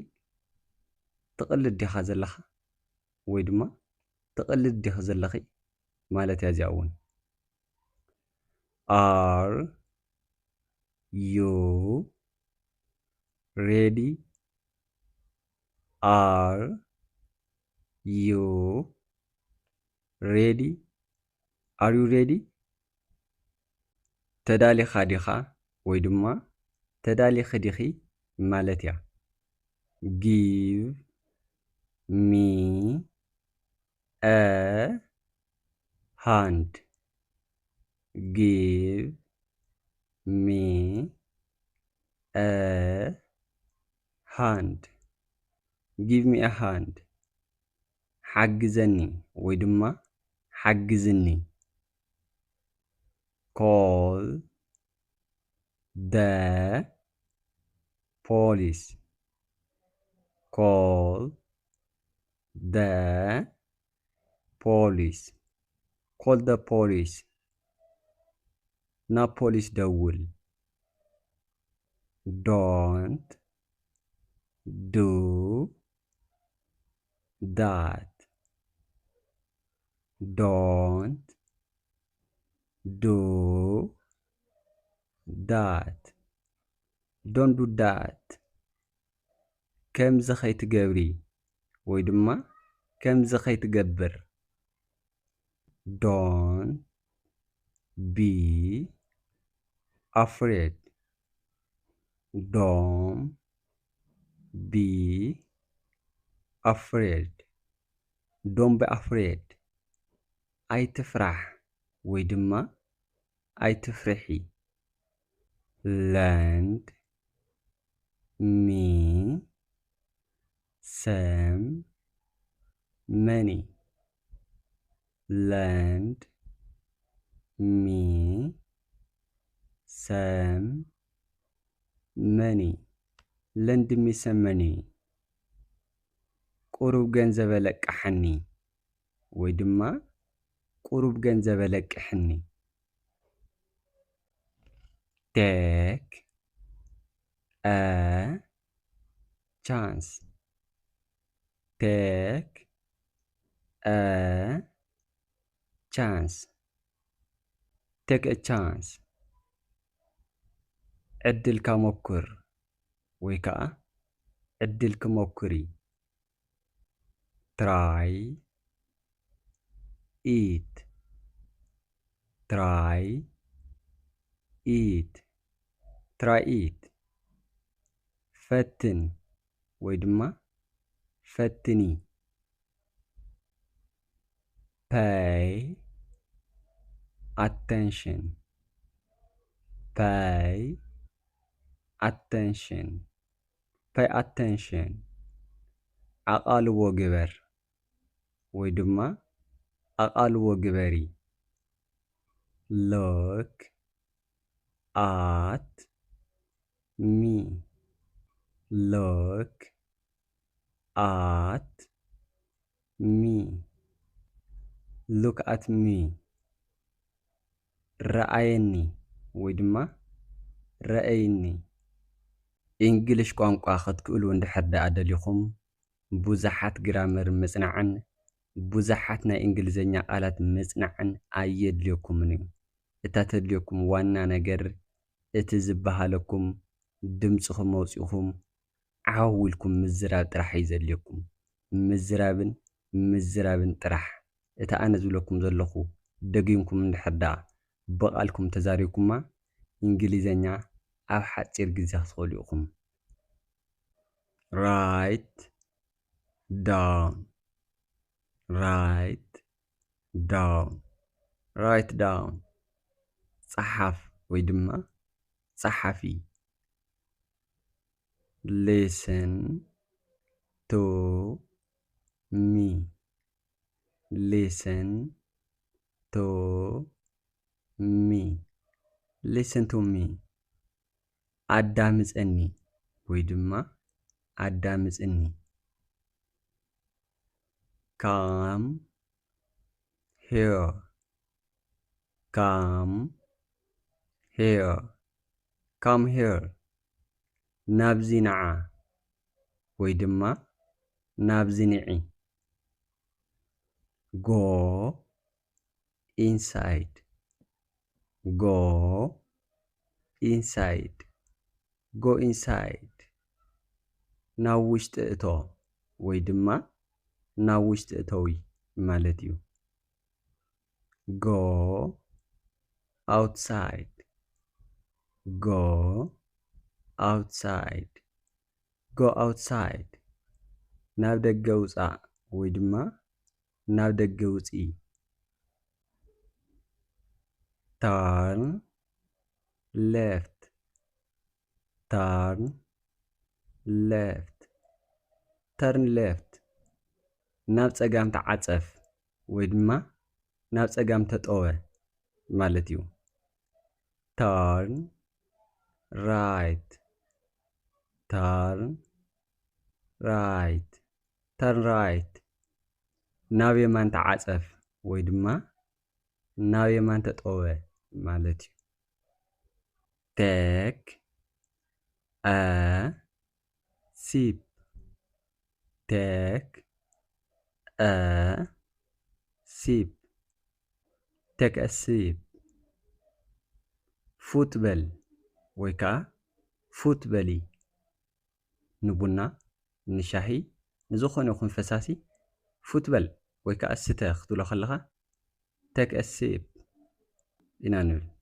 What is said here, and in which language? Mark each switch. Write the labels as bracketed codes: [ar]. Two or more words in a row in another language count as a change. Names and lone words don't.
[ti] ትቕልድ ዲኻ ዘለኻ ወይ ድማ ትቕልድ ዲኻ ዘለኺ ማለት እያ እዚኣ እውን። [en] Are you ready? Are you ready? Are you ready? [ti] ተዳሊኻ ዲኻ ወይ ድማ ተዳሊኺ ዲኺ ማለት እያ። [en] Give me a hand. Give me a hand. Give me a hand. [ti] ሓግዘኒ ወይ ድማ ሓግዝኒ። [en] Call the police. Call the police. Call the police. [ti] Na police ደውል። [en] Don't do that. Don't do that. Don't do that. [ti] ከምዚ ኸይትገብሪ ወይ ድማ ከምዚ ኸይትገብር። [en] Don't be afraid. Don't be afraid. Don't be afraid. [ti] ኣይትፍራሕ ወይ ድማ ኣይትፍርሒ። [en] Lend me some money. Lend me some money. Lend me some money. [ti] ቁሩብ ገንዘብ ለቅሐኒ ወይ ድማ ቁሩብ ገንዘብ ለቅሕኒ። [en] Take a chance. Take a chance. Take a chance. [ti] ዕድል ከሞክር ወይ ከዓ ዕድል ክሞክሪ። [en] Try it. Try it. Try it. [ti] ፈትን ወይ ድማ ፈትኒ። [en] Pay attention. Pay attention. Pay attention. [ti] ኣቓልቦ ግበር ወይ ድማ ኣቓልቦ ግበሪ። [en] Look at me. Look at me. Look at me. [ti] ረአየኒ ወይ ድማ ረአይኒ። እንግሊሽ ቋንቋ ክትክእሉ እንድሕር ደኣ ደሊኹም ብዙሓት ግራመር ምጽናዕን ብዙሓት ናይ እንግሊዘኛ ቃላት ምጽናዕን ኣየድልየኩምን እዩ። እታ ተድልየኩም ዋና ነገር እቲ ዝበሃለኩም ድምፅኹም መውፂኹም ዓው ኢልኩም ምዝራብ ጥራሕ እዩ ዘድልየኩም። ምዝራብን ምዝራብን ጥራሕ። እቲ ኣነ ዝብለኩም ዘለኹ ደጊምኩም እንድሕር ደኣ በቓልኩም ተዛሪብኩማ እንግሊዘኛ ኣብ ሓፂር ግዜ ክትኽእሉ ኢኹም። [en] Write down. Write down. Write down. [ti] ጸሓፍ ወይ ድማ ጸሓፊ። [en] Listen to me. Listen to me. Listen to me. [ti] ኣዳምፀኒ ወይ ድማ ኣዳምፅኒ። [en] Come here. come here come here [ti] ናብዚ ነዓ ወይ ድማ ናብዚ ንዒ [en] go inside go inside go inside [ti] ናብ ውሽጢ እቶ ወይ ድማ ናብ ውሽጢ እተዊ ማለት እዩ [en] go outside go outside go outside [ti] ናብ ደገ ውፃእ ወይ ድማ ናብ ደገ ውፅኢ [en] turn left turn left turn left [ti] ናብ ፀጋም ተዓፀፍ ወይ ድማ ናብ ፀጋም ተጠወ ማለት እዩ [en] turn right turn right turn right [ti] ናብ የማን ተዓፀፍ ወይ ድማ ናብ የማን ተጠወ ማለት እዩ [en] take a sip take a sip take a sip [ti] ፉትበል ወይ ከዓ ፉትበሊ ንቡና ንሻሂ ንዝኾነ ይኹን ፈሳሲ ፉትበል ወይ ከዓ ስተ ክትብሎ ከለኻ [en] take a sip [ti] ኢና ንብል